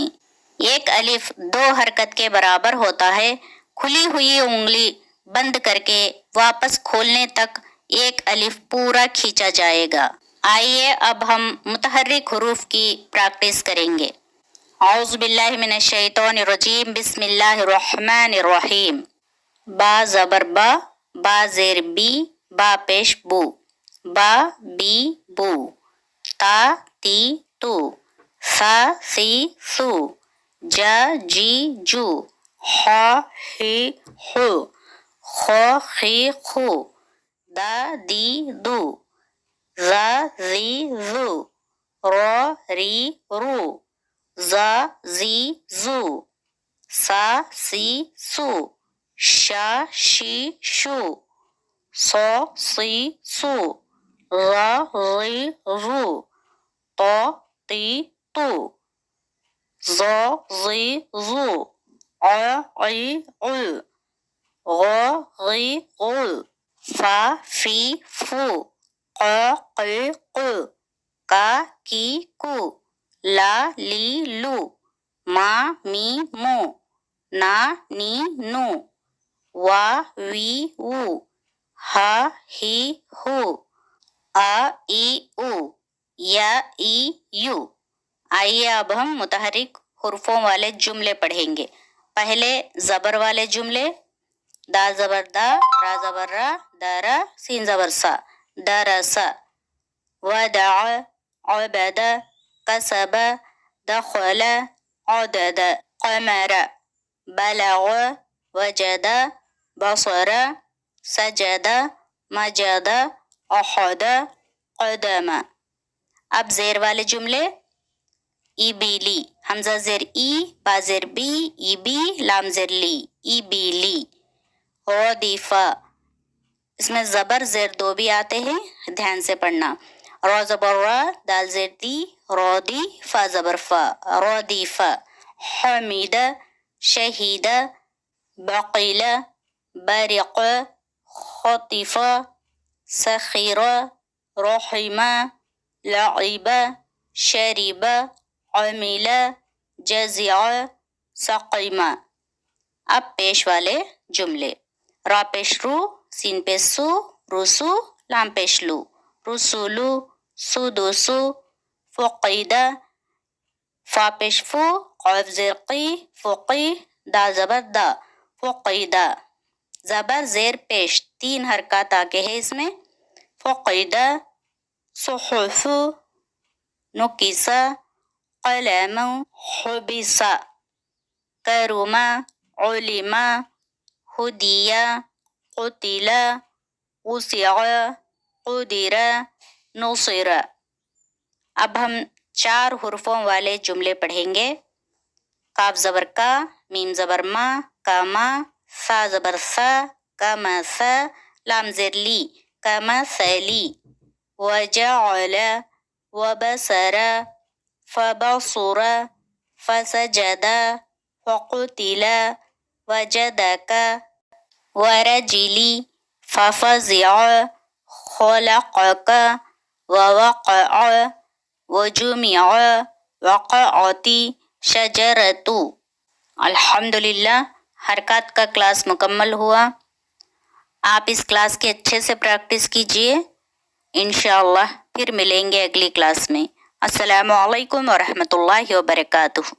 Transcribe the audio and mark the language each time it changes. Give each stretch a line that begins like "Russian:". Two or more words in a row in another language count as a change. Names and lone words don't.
Urdu: ایک الف 2 حرکت کے برابر ہوتا ہے۔ کھلی ہوئی انگلی بند کر کے واپس کھولنے تک ایک الف پورا کھینچا جائے گا۔ آئیے اب ہم متحرک حروف کی پریکٹس کریں گے۔
Arabic: اعوذ باللہ من الشیطان الرجیم بسم اللہ الرحمن الرحیم۔
Urdu: با زبر با، با زیر بی، با پیش بو، با بی بو۔ تا تی تو، سا سی سو، جا جی جو، حا ہی ہو، خو خی خو، دا دی دو، زا زی زو، رو ری رو، زا زی زو، سا سی سو، شا شی شو، سو سی سو، را ری رو، تو تی تو، زو زی زو، عی عی، غو غی غو، فا فی فو، قو قی قو، کا کی کو، لا لی لو، ما می مو، نا نی نو، وا وی وو، ہا ہی ہو، آ ای او، یا ای یو۔ آئیے اب ہم متحرک حروفوں والے جملے پڑھیں گے۔ پہلے زبر والے جملے۔ دا زبر دا، را زبر را، درا، سین زبر سا، درسا۔
Arabic: ودع، عبد، کسب، دخل، عدد، قمر، بلغ، وجد، بصر، سجد، مجد، احد، قدم۔
Urdu: اب زیر والے جملے۔ ای بیلی، حمزہ زیر ای، با زیر بی، ای بی، لام زیر لی، ای بیلی۔ ردیفہ، اس میں زبر زیر 2 بھی آتے ہیں، دھیان سے پڑھنا۔ را زبر را، دال زیر دی، رودی، فا زبر فا، ردیفہ۔
Arabic: حمید، شہید، بقیل، برق، خطف، سخیر، رحم، لعب، شرب، عمل، جزع، سقم۔
Urdu: اب پیش والے جملے۔ را پیش رو، سین پیش سو، رسو، لام پیش لو، رسولو، سدوسو، فقید، فا پیش فو، قاف زیر قی، فقی، دا زبر دا، فقیدہ۔ زبر زیر پیش 3 حرکات آگے ہے اس میں۔
Arabic: فقیدہ، صحف، نکسہ، قلم، حبس، کرم، علم، ہدی، قتل، وسع، قدر، نصر۔
Urdu: اب ہم 4 حروفوں والے جملے پڑھیں گے۔ کاف زبر کا، میم زبر ما، کما، سا زبر سا، کمسا، لام زیر لی، کمثلی۔
Arabic: وجعل، وبصر، فبصر، فسجد، فقتل، وجدك، ورجلی، ففزع، خلقك، ووقع، وجمع، وقعت، شجرۃ۔
Urdu: الحمدللہ حرکات کا کلاس مکمل ہوا۔ آپ اس کلاس کی اچھے سے پریکٹس کیجئے۔ انشاءاللہ پھر ملیں گے اگلی کلاس میں۔
Arabic: السلام علیکم ورحمۃ اللہ وبرکاتہ۔